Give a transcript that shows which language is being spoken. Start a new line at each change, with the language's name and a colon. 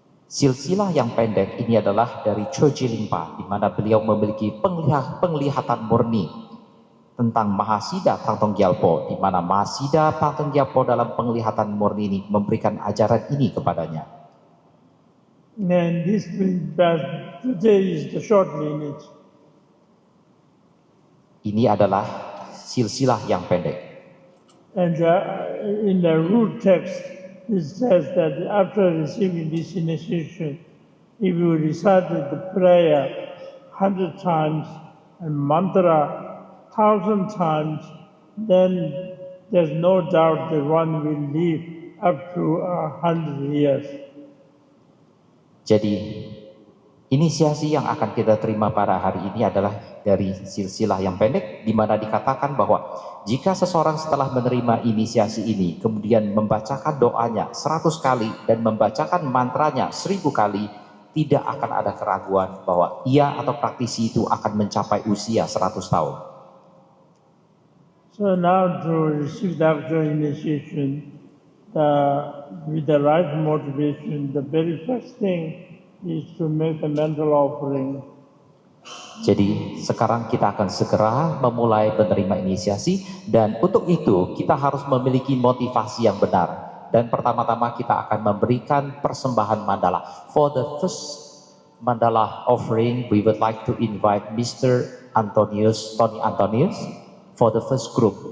Indonesian: Silsilah yang pendek ini adalah dari Choji Lingpa, di mana beliau memiliki penglihatan murni tentang Mahasiddha Thang Tong Gyalpo, di mana Mahasiddha Thang Tong Gyalpo dalam penglihatan murni ini memberikan ajaran ini kepadanya.
English: And this today is the short lineage.
Indonesian: Ini adalah silsilah yang pendek.
English: And in the root text, it says that after receiving this initiation, if you recited the prayer 100 times and mantra 1,000 times, then there's no doubt that one will live up to 100 years.
Indonesian: Jadi inisiasi yang akan kita terima pada hari ini adalah dari silsilah yang pendek, di mana dikatakan bahwa jika seseorang setelah menerima inisiasi ini kemudian membacakan doanya 100 kali dan membacakan mantranya 1000 kali, tidak akan ada keraguan bahwa ia atau praktisi itu akan mencapai usia 100 tahun.
English: So now to receive the actual initiation, with the right motivation, the very first thing is to make a mental offering.
Indonesian: Jadi sekarang kita akan segera memulai menerima inisiasi, dan untuk itu kita harus memiliki motivasi yang benar. Dan pertama-tama kita akan memberikan persembahan mandala.
English: For the first mandala offering, we would like to invite Mr. Tony Antonius for the first group.